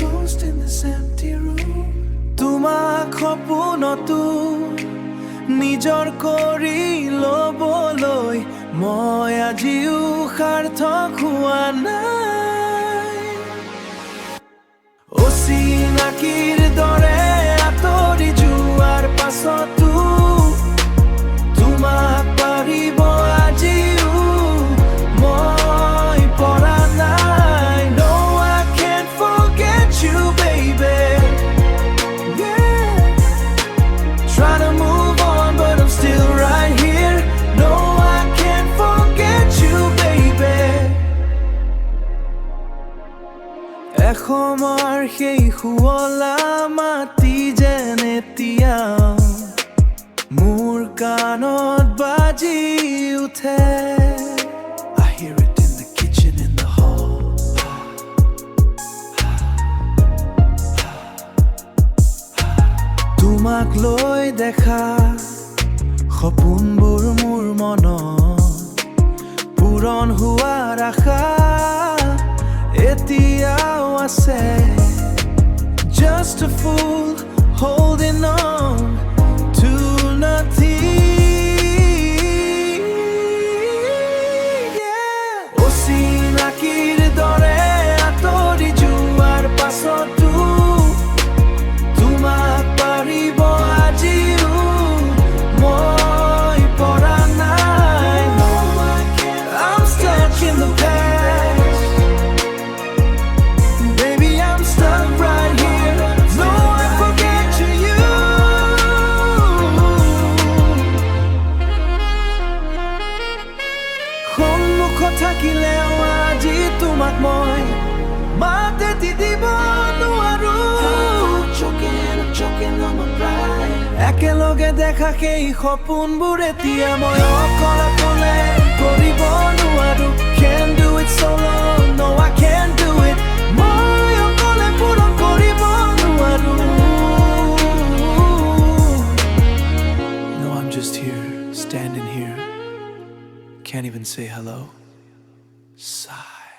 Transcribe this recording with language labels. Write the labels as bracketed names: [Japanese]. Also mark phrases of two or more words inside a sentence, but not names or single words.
[Assamese] তোমাক সপোনতো নিজৰ কৰি ল'বলৈ মই আজিও সাৰ্থক হোৱা নাই। অচিনাকিৰ দৰে আঁতৰি যোৱাৰ পাছতো তোমাক পাৰিব আজিও মই পৰা নাই। [English] No, I can't forget you, baby. Yeah. Try to move on, but I'm still right here. No, I can't forget you, baby. [Assamese] এসময়ৰ সেই শুৱলা মাটি যেন এতিয়াও মোৰ কাণত বাজি উঠে। [English] I hear it in the kitchen, in the hall. [Assamese] তোমাক লৈ দেখা সপোনবোৰ মোৰ মনত পূৰণ হোৱাৰ আশা এতিয়াও আছে। [English] Just a fool holding on to nothing. Yeah. [Assamese] অচিনাকিৰ দৰে আঁতৰি যোৱাৰ পাছতো তোমাক পাৰিব আজিও মই পৰা নাই। [English] I'm stuck in the past. Baby, I'm stuck right here. No, I forget you. [Assamese] সন্মুখত থাকিলেও আজি তোমাক মই মাত এটি দিব নোৱাৰো। একেলগে দেখা সেই সপোনবোৰ এতিয়া মই অকলে কৰিব নোৱাৰো। [English] Can't do it solo, no, I can't do it. [Assamese] মই অকলে পূৰণ কৰিব নোৱাৰো। [English] No, I'm just here, standing here. Can't even say hello. Sigh.